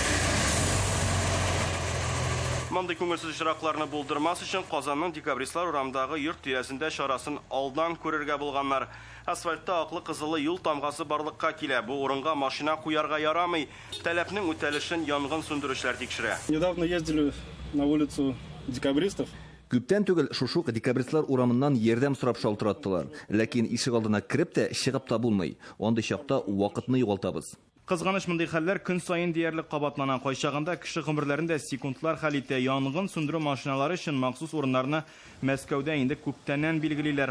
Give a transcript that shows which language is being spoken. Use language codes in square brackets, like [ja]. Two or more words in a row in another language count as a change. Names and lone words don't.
[tt] Мондый күңелсез очракларны булдырмас өчен Казанның Декабристлар урамындагы йорт тирәсендә чарасын алдан күрергә булганнар. Асфальтта аклы-кызыллы юл тамгасы барлыкка килә. Бу урынга машина куярга ярамый. Таләпнең үтәлешен янгын сүндерүчеләр тикшерә. [ru] Недавно ездили на улицу Декабристов. [tt] Күптән түгел шушы Декабристлар урамыннан ярдәм сорап шалтыраттылар. Ләкин ишек алдына кирип тә чыгып та булмый. Андый чакта вакытны югалтабыз. Кызганыч, мондый хәлләр көн саен диярлек кабатлана. Кайчагында кеше гомерләрендә секундлар хәл итә. Янгын сүндерү машиналары өчен махсус урыннарны Мәскәүдә инде күптәннән билгелиләр.